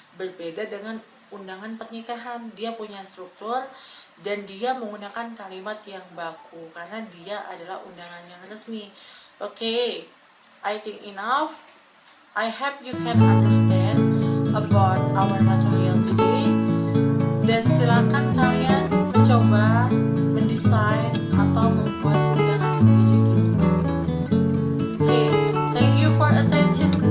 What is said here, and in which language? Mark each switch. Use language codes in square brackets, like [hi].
[id] Berbeda dengan undangan pernikahan, dia punya struktur dan dia menggunakan kalimat yang baku karena dia adalah undangan yang resmi. [en] Okay, I think enough. I hope you can understand about our material today. [id] Dan silakan kalian mencoba mendesain atau membuat undangan sendiri di rumah. [en] Okay, thank you for attention.